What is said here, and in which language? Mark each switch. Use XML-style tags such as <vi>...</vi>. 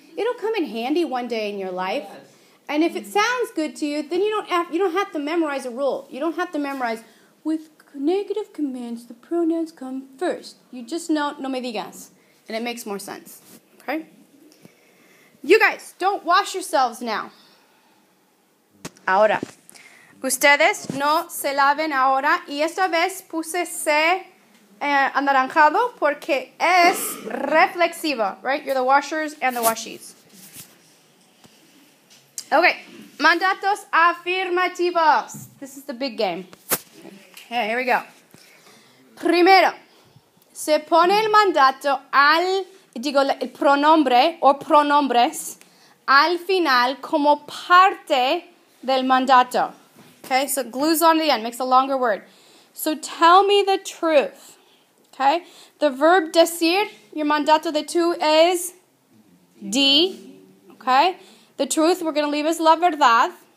<en>It'll come in handy one day in your life. And if it sounds good to you, then you don't have to memorize a rule. You don't have to memorize, with negative commands, the pronouns come first. You just know,</en> <es>no me digas.</es> <en>And it makes more sense. Okay? You guys, don't wash yourselves now.</en> <es>Ahora. Ustedes no se laven ahora. Y esta vez puse se anaranjado porque es reflexivo, right?</es> <en>You're the washers and the washies. Okay.</en> <es>Mandatos afirmativos.</es> <en>This is the big game. Okay, here we go.</en> <es>Primero, se pone el mandato el pronombre o pronombres al final como parte del mandato.</es> <en>Okay, so it glues on to the end, makes a longer word. So tell me the truth. Okay, the verb decir, your mandato de tú is di. Okay, the truth we're going to leave as la verdad.</en>